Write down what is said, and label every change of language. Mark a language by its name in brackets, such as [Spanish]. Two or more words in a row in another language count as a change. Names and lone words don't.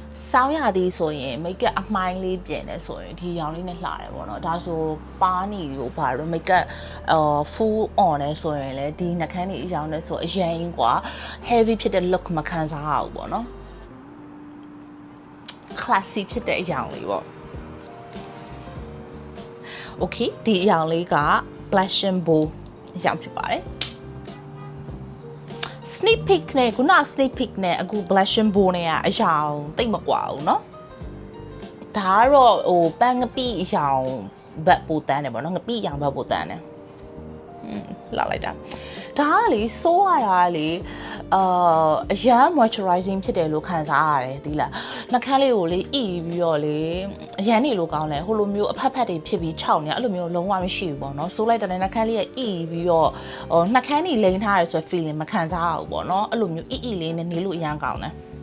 [Burmese] စောင်းရသည်ဆိုရင် makeup အမိုင်းလေးပြင်နေဆိုရင်ဒီရောင်လေးနဲ့လှတယ်ပေါ့နော်ဒါဆိုပါနီကိုဘာလို့ [English] makeup full on [Burmese] လဲဆိုရင်လေဒီနှာခမ်းတွေအရောင်နဲ့ဆိုအရင်กว่า heavy ဖြစ်တဲ့ look မခံစားရဘူးပေါ့နော် classy ဖြစ်တဲ့အရောင်လေးပေါ့ okay ဒီအရောင်လေးက [English] blush and bow [Burmese] အရောင်ဖြစ်ပါတယ် [English] sneak peek [Burmese] နဲ့ခုန [English] sneak peek [Burmese] နဲ့အခု [English] blush and bow [Burmese] နဲ့ကအရော င်တိတ်မကွာဘူးเนาะဒါကတော့ဟိုပန်းငပိအရောင်ဘက်ပိုတန်းတယ်ပေါ့နော်ငပိအရောင်ဘက်ပိုတန်းတယ်လာလိုက်တာဒါကလေစိုးရတာလေအရန် moisturizing ဖြစ်တယ်လို့ခံစားရတယ်ဒီလားနှာခမ်းလေးကိုလေအီပြီးတော့လေအရန်နေလို့ကောင်းလဲဟိုလိုမျိုးအဖက်ဖက်တွေဖြစ်ပြီးခြောက်နေအဲ့လိုမျိုးလုံးဝမရှိဘူးပေါ့နော်စိုးလိုက်တဲ့နှာခမ်းလေးကအီပြီးတော့နှာခမ်းကြီးလိမ့်ထားရဆို feeling မခံစားရဘူးပေါ့နော်အဲ့လိုမျိုးအီလေးနဲ့နေလို့အရန်ကောင်းတယ်